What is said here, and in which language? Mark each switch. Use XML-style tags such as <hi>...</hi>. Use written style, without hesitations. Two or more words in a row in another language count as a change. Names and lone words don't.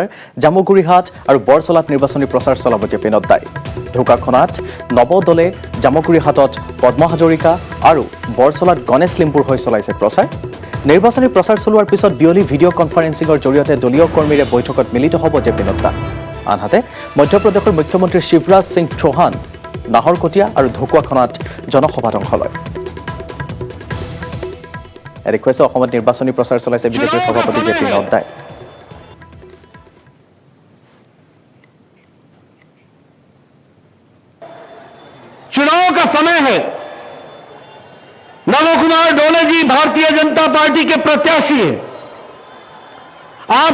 <as>জামুগুৰিহাট আৰু বৰচলাত নিৰ্বাচনী প্ৰচাৰ চলাব জেপি নাড্ডাই ঢকুৱাখানাত নৱদলে জামুগুৰিহাটত পদ্ম হাজৰিকা আৰু বৰচলাত গণেশ লিম্বুৰ হৈ চলাইছে প্ৰচাৰ নিৰ্বাচনী প্ৰচাৰ চলোৱাৰ পিছত বিয়লি</as> <en>video conferencingৰ</en> <as>জৰিয়তে দলীয় কৰ্মীৰে বৈঠকত মিলিত হ'ব জেপি নাড্ডা আনহাতে মধ্যপ্ৰদেশৰ মুখ্যমন্ত্ৰী শিৱৰাজ সিং চৌহান নাহৰকটীয়া আৰু ঢকুৱাখানাত জনসভাত অংশ লয় দেখুৱাইছে অসমত নিৰ্বাচনী প্ৰচাৰ চলাইছে বিজেপিৰ সভাপতি জেপি নাড্ডাই</as> <hi>चुनाव का समय है नमो कुमार डोले जी भारतीय जनता पार्टी के प्रत्याशी हैं आप</hi>